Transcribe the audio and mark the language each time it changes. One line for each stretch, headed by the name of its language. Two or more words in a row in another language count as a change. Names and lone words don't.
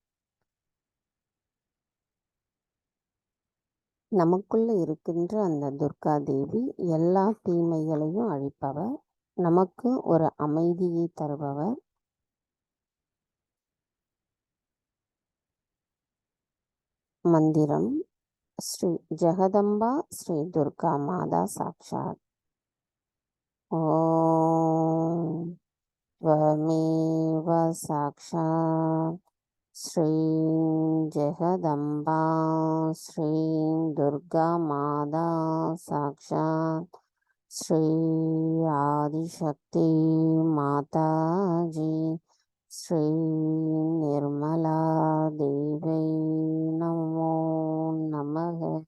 Tamil: நமக்குள்ள இருக்கின்ற அந்த துர்கா தேவி எல்லா தீமைகளையும் அழிப்பவர், நமக்கு ஒரு அமைதியை தருபவர். மந்திரம்: ஸ்ரீ ஜெகதம்பா ஸ்ரீ துர்கா மாதா சாக்ஷாத்.
Sanskrit: ஓம் त्वमेव साक्षात् श्रीं जगदम्बा श्रीं दुर्गा माता साक्षात् श्री आदिशक्ति माताजी श्री निर्मला देवी नमो நமக.